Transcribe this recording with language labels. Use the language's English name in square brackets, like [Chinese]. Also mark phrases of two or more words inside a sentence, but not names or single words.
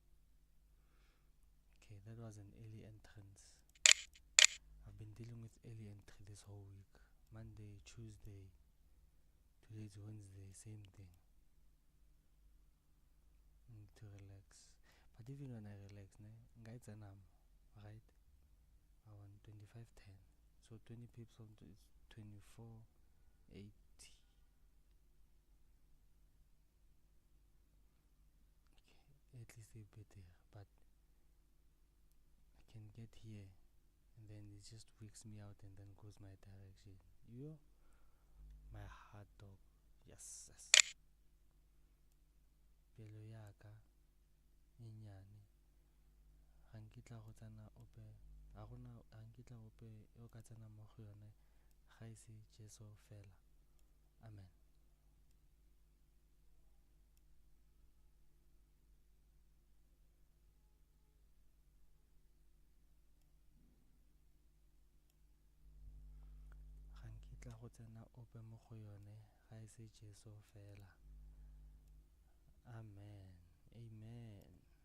[English] Okay, that was an early entrance. I've been dealing with early entry this whole week. Monday, Tuesday, today's Wednesday, same thing. I need to relax. But even when I relax, [Tswana] nka e tsena mo, [English] right? I want 2510. So 20 pips on it's 2480. Okay, at least a bit there, but I can get here and then it just wicks me out and then goes my direction. You, my hot dog. Yes, yes. [Tswana] Pelo yaka e nyane. Ga nkitla go tsena ope, ga nkitla ope o ka tsena mo go yone ga e se Jesu fela. Amen. Ga nkitla go tsena ope mo go yone ga e se Jesu fela. Amen. Amen.